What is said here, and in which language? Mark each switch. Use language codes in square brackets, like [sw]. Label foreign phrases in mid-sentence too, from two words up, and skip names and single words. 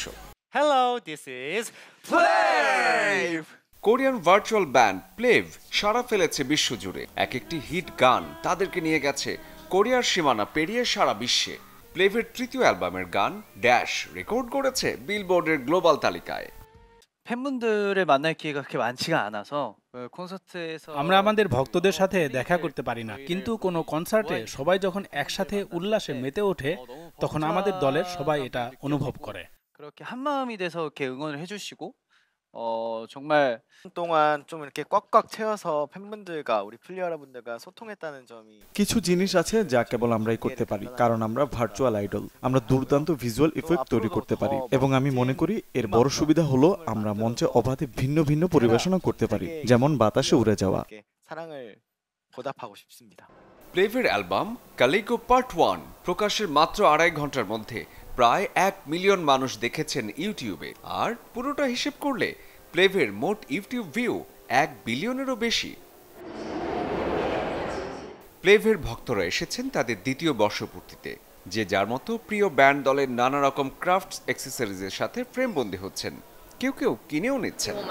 [en] Hello, this is Plave! Korean virtual band [bn] প্লেভ সাড়া ফেলেছে বিশ্বজুড়ে। এক একটি হিট গান তাদেরকে নিয়ে গেছে কোরিয়ার সীমানা পেরিয়ে সারা বিশ্বে। প্লেভের তৃতীয় অ্যালবামের গান ড্যাশ রেকর্ড করেছে বিলবোর্ডের গ্লোবাল তালিকায়। [ko] 팬분들을 만날 기회가 그렇게 많지가 않아서 콘서트에서 [bn] আমরা আমাদের ভক্তদের সাথে দেখা করতে পারি না, কিন্তু কোনো কনসার্টে সবাই যখন একসাথে উল্লাসে মেতে ওঠে তখন আমাদের দলের সবাই এটা অনুভব করে। [ko] 그렇게 한 마음이 돼서 이렇게 응원을 해주시고 정말 동안 좀 이렇게 꽉꽉 채워서 팬분들과 우리 플리 여러분들과 소통했다는 점이 [bn] কিছু জিনিস আছে যা কেবল আমরাই করতে পারি, কারণ আমরা [en] virtual idol. [bn] আমরা দুর্দান্ত [en] visual effect [bn] তৈরি করতে পারি এবং আমি মনে করি এর বড় সুবিধা হলো আমরা মঞ্চে অবাধে ভিন্ন ভিন্ন পরিবেশনা করতে পারি, যেমন বাতাসে উড়ে যাওয়া। [ko] 사랑을 보답하고 싶습니다. [bn] প্লেভের অ্যালবাম কালিগো পার্ট 1 প্রকাশের মাত্র 2.5 ঘন্টার মধ্যে প্রায় 1 মিলিয়ন মানুষ দেখেছেন ইউটিউবে। আর পুরোটা হিসেব করলে প্লেভের মোট ইউটিউব ভিউ 1 বিলিয়নেরও বেশি। প্লেভের ভক্তরা এসেছেন তাদের দ্বিতীয় বর্ষপূর্তিতে, যে যার মতো প্রিয় ব্যান্ড দলের নানা রকম [en] crafts accessories [bn] সাথে ফ্রেমবন্দি হচ্ছেন, কেউ কেউ কিনেও নিচ্ছেন।